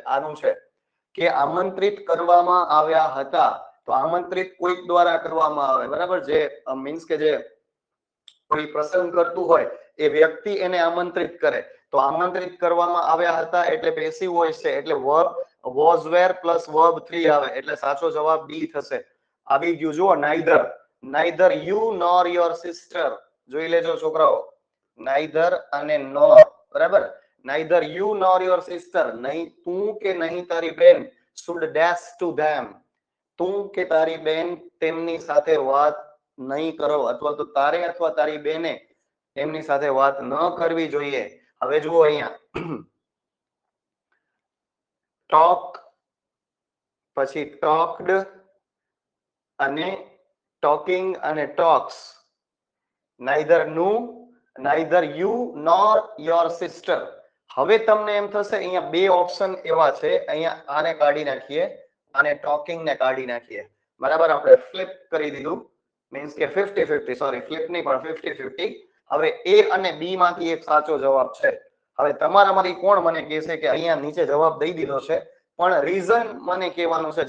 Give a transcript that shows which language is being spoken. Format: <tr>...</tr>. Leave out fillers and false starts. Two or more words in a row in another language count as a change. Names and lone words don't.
<gu>આનું છે કે આમંત્રિત કરવામાં આવ્યા હતા. તો આમંત્રિત કોઈક દ્વારા કરવામાં આવે. બરાબર, જે મીન્સ કે જે કોઈ પ્રસંગ કરતું હોય એ વ્યક્તિ એને આમંત્રિત કરે. તો આમંત્રિત કરવામાં આવ્યા હતા એટલે</gu> <en>passive voice</en> <gu>છે, એટલે વર્બ</gu> <en>was were plus verb 3</en> <gu>આવે, એટલે સાચો જવાબ બી થશે. આવી ગયું. જુઓ,</gu> <en>neither you nor your sister.</en> <gu>જોઈ લેજો છોકરાઓ, neither અને nor. બરાબર,</gu> <en>neither you nor your sister,</en> <gu>નહીં તું કે નહીં તારી બેન,</gu> <en>should dash to them.</en> <gu>તું કે તારી બેન તેમની સાથે વાત નહીં કરો, અથવા તો તારે અથવા તારી બેને તેમની સાથે વાત ન કરવી જોઈએ. હવે જુઓ અહીંયા, ટોક, પછી ટોક્ડ અને ટોકિંગ અને ટોક્સ.</gu> <en>neither you nor your sister.</en> <gu>હવે તમને એમ થશે અહીંયા બે ઓપ્શન એવા છે, અહીંયા આને કાઢી નાખીએ અને ટોકિંગ ને કાઢી નાખીએ. બરાબર, આપણે ફ્લિપ કરી દીધું, મીન્સ કે 50-50, સોરી ફ્લિપ નહીં પણ 50-50. હવે એ અને બી માંથી એક સાચો જવાબ છે. હવે તમારામાંથી કોણ મને કહેશે કે અહીંયા નીચે જવાબ દઈ દીધો છે, પણ રીઝન મને કહેવાનું છે.</gu>